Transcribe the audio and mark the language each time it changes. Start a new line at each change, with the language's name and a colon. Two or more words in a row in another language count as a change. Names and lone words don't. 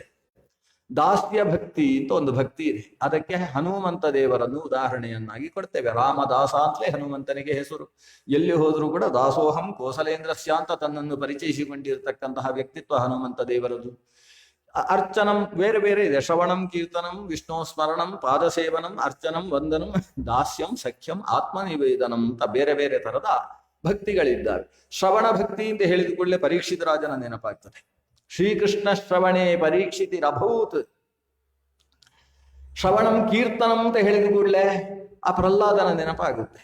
Kannada: ದಾಸ್ಯ ಭಕ್ತಿ ಅಂತ ಒಂದು ಭಕ್ತಿ ಇದೆ, ಅದಕ್ಕೆ ಹನುಮಂತ ದೇವರನ್ನು ಉದಾಹರಣೆಯನ್ನಾಗಿ ಕೊಡ್ತೇವೆ. ರಾಮದಾಸ ಅಂತಲೇ ಹನುಮಂತನಿಗೆ ಹೆಸರು. ಎಲ್ಲಿ ಹೋದರೂ ಕೂಡ
Sanskrit: ದಾಸೋಹಂ ಕೋಸಲೇಂದ್ರಸ್ಯ
Kannada: ಅಂತ ತನ್ನನ್ನು ಪರಿಚಯಿಸಿಕೊಂಡಿರತಕ್ಕಂತಹ ವ್ಯಕ್ತಿತ್ವ ಹನುಮಂತ ದೇವರದು. ಅರ್ಚನಂ ಬೇರೆ ಬೇರೆ ಇದೆ.
Sanskrit: ಶ್ರವಣಂ ಕೀರ್ತನಂ ವಿಷ್ಣು ಸ್ಮರಣಂ ಪಾದಸೇವನಂ ಅರ್ಚನಂ ವಂದನಂ ದಾಸ್ಯಂ ಸಖ್ಯಂ ಆತ್ಮನಿವೇದನಂ
Kannada: ಅಂತ ಬೇರೆ ಬೇರೆ ತರದ ಭಕ್ತಿಗಳಿದ್ದಾವೆ. ಶ್ರವಣ ಭಕ್ತಿ ಅಂತ ಹೇಳಿದ ಕೂಡಲೇ ಪರೀಕ್ಷಿತ ರಾಜನ ನೆನಪಾಗ್ತದೆ.
Sanskrit: ಶ್ರೀಕೃಷ್ಣ ಶ್ರವಣೆ ಪರೀಕ್ಷಿತಿರಭೂತ್. ಶ್ರವಣಂ ಕೀರ್ತನಂ
Kannada: ಅಂತ ಹೇಳಿದ ಕೂಡಲೇ ಆ ಪ್ರಹ್ಲಾದನ ನೆನಪಾಗುತ್ತೆ.